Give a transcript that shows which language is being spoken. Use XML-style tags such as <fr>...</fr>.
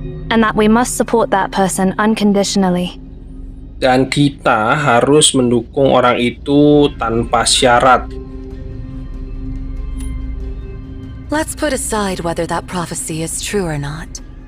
<en>And that we must support that person unconditionally.</en> <id>Dan kita harus mendukung orang itu tanpa syarat.</id> <en>Let's put aside whether that prophecy is true or not.</en>